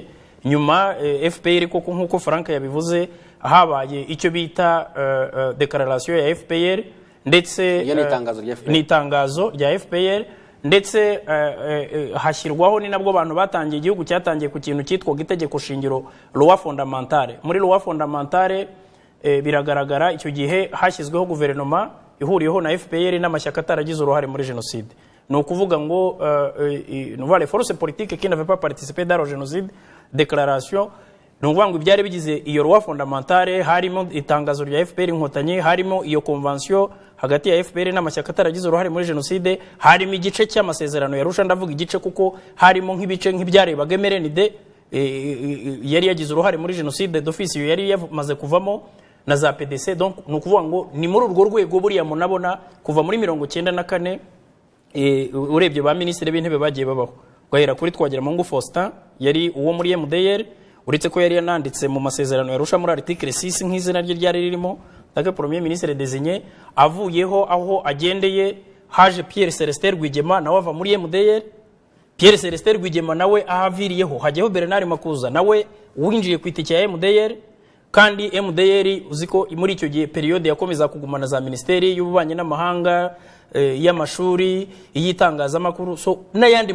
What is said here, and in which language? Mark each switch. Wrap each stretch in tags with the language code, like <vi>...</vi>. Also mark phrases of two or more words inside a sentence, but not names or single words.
<rw>Nyuma FPR koko nkuko Frank yabivuze, habaye icyo bita declaration ya FPR, ndetse n'itangazo rya FPR, ndetse hashyirwaho ni nabwo abantu batangiye, igihugu cyatangiye ku kintu cyitwa itegeko shingiro</rw> <fr>loi fondamentale.</fr> <rw>Muri</rw> <fr>loi fondamentale</fr> <rw>biragaragara icyo gihe hashyizweho guverinoma ihuriyeho na FPR n'amashyaka ataragize uruhare muri genocide. ni ukuvuga ngo</rw> <fr>les forces politiques qui n'avaient pas participé dans le génocide, déclaration,</fr> <rw>ni ukuvuga ngo ibyari bigize iyo</rw> <fr>loi fondamentale</fr> <rw>harimo itangazo rya FPR Inkotanyi, harimo iyo convention hagati ya FPR n'amashyaka ataragize uruhare muri genocide, harimo igice cy'amasezerano ya Arusha, ndavuga igice kuko harimo nk'ibice nk'ibyarebaga MRND yari yagize uruhare muri genocide d'office yari yamaze kuvamo na za PDC. Donc ni ukuvuga ngo ni muri urwo rwego buriya munabona kuva muri 1994 urebye ba ministre b'intebe bagiye babaho ugahera kuri Twagiramungu Faustin yari uwo muri MDR, uretse ko yari yananditse mu masezerano yarusha muri article 6 nk'izina rye ryari ririmo,</rw> <fr>take premier ministre désigné,</fr> <rw>avuyeho aho agendeye haje Pierre Celestin Rwigema nawe ava muri MDR. Pierre Celestin Rwigema nawe ahaviriyeho hajyaho Bernard Makuza nawe winjiye ku itike ya MDR, kandi MDR uziko muri icyo gihe periode yakomeza kugumana za ministeri y'ububanye n'amahanga, y'amashuri, y'itangazamakuru, so n'ayandi</rw>